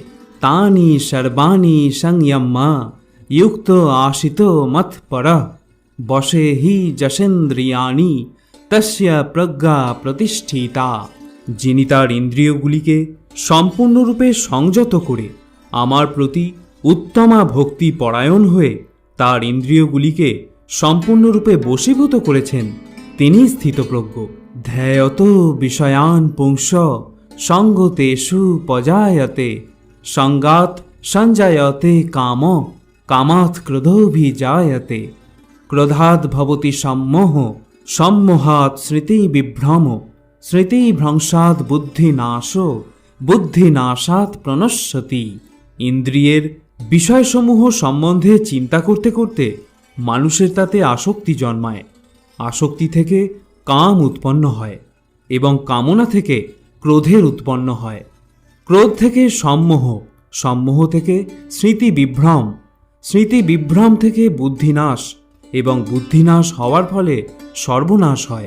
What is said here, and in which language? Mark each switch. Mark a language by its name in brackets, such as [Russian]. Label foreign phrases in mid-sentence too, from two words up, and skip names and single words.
[Sanskrit] তানি সর্বাণি সংযম্যা যুক্ত আশিত মৎপরঃ বশে হি যশেন্দ্রিয়াণি তস্য প্রজ্ঞা প্রতিষ্ঠিতা। [Bangla] যিনি তার ইন্দ্রিয়গুলিকে সম্পূর্ণরূপে সংযত করে আমার প্রতি উত্তমা ভক্তি পরায়ণ হয়ে তার ইন্দ্রিয়গুলিকে সম্পূর্ণরূপে বশীভূত করেছেন, তিনি স্থিতপ্রজ্ঞ। [Sanskrit] ধ্যায়ত বিষয়ান পুংস সঙ্গতেষু পজায়তে সঙ্গাত সঞ্জায়তে কাম কামাৎ ক্রোধোভিজায়তে ক্রোধাৎ ভবতি সম্মোহ সম্মোহাৎ স্মৃতি বিভ্রম স্মৃতি ভ্রংশাৎ বুদ্ধিনাশ বুদ্ধিনাশাৎ প্রণশ্যতি। [Bangla] ইন্দ্রিয়ের বিষয়সমূহ সম্বন্ধে চিন্তা করতে করতে মানুষের তাতে আসক্তি জন্মায়। আসক্তি থেকে কাম উৎপন্ন হয় এবং কামনা থেকে ক্রোধের উৎপন্ন হয়। ক্রোধ থেকে সম্মোহ, সম্মোহ থেকে স্মৃতি বিভ্রম, স্মৃতি বিভ্রম থেকে বুদ্ধিনাশ এবং বুদ্ধিনাশ হওয়ার ফলে সর্বনাশ হয়।